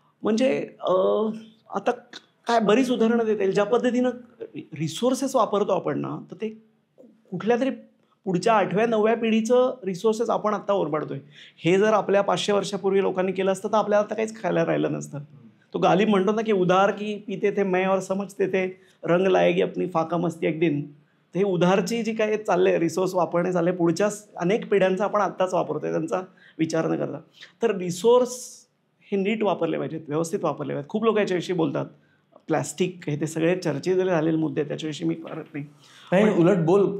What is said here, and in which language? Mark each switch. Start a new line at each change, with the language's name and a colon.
Marathi: म्हणजे आता काय बरीच उदाहरणं देता येईल. ज्या पद्धतीनं रिसोर्सेस वापरतो आपण ना तर ते कुठल्या तरी पुढच्या 8व्या 9व्या पिढीचं रिसोर्सेस आपण आत्ता ओरबाडतोय. हे जर आपल्या 500 वर्षापूर्वी लोकांनी केलं असतं तर आपल्याला आता काहीच खायला राहिलं नसतं.
Hindi: तो गालिब
Marathi: म्हणतो ना की
Hindi: उधार की पीते थे मैं और समजते थे रंग लाएगी अपनी फाका मस्ती एक दिन.
Marathi: तर हे उधारची जी काही चालले रिसोर्स वापरणे चालले पुढच्या अनेक पिढ्यांचा आपण आत्ताच वापरतोय त्यांचा विचार न करता. तर रिसोर्स हे नीट वापरले पाहिजेत, व्यवस्थित वापरले पाहिजेत. खूप लोक याच्याविषयी बोलतात. प्लॅस्टिक हे ते सगळे चर्चेत झालेले मुद्दे त्याच्याविषयी मी करत नाही. नाही, उलट बोल.